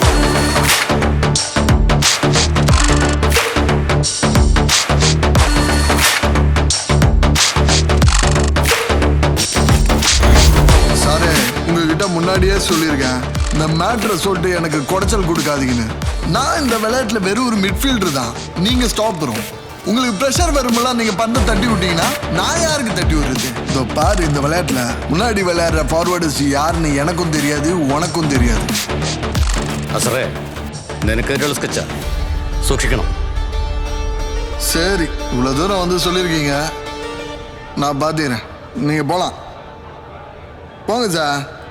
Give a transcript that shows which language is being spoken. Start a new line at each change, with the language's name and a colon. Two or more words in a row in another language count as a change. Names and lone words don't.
Tamil: சாரே, உங்ககிட்ட முன்னாடியே சொல்லியிருக்கேன், இந்த மேட்ரை சொல்லிட்டு எனக்கு குடைச்சல் கொடுக்காதீங்கன்னு. நான் இந்த விளையாட்டுல வெறும் ஒரு மிட்ஃபீல்டர் தான், நீங்க ஸ்டாப்பரும். உங்களுக்கு ப்ரெஷர் வரும்போது நீங்க பந்தை தட்டி விட்டீங்கன்னா நான் யாருக்கு தட்டி விடுறது? இதோ பாரு, இந்த விளையாட்டுல முன்னாடி விளையாடுற ஃபார்வர்டர்ஸ் யாருன்னு எனக்கும் தெரியாது, உனக்கும் தெரியாது.
Malayalam: അസറേ നിനക്ക് സ്കെച്ചാ സൂക്ഷിക്കണം.
Tamil: சரி, இவ்வளவு தூரம் வந்து சொல்லியிருக்கீங்க, நான் பார்த்துக்கிறேன். நீங்க போலாம், போங்க சார்.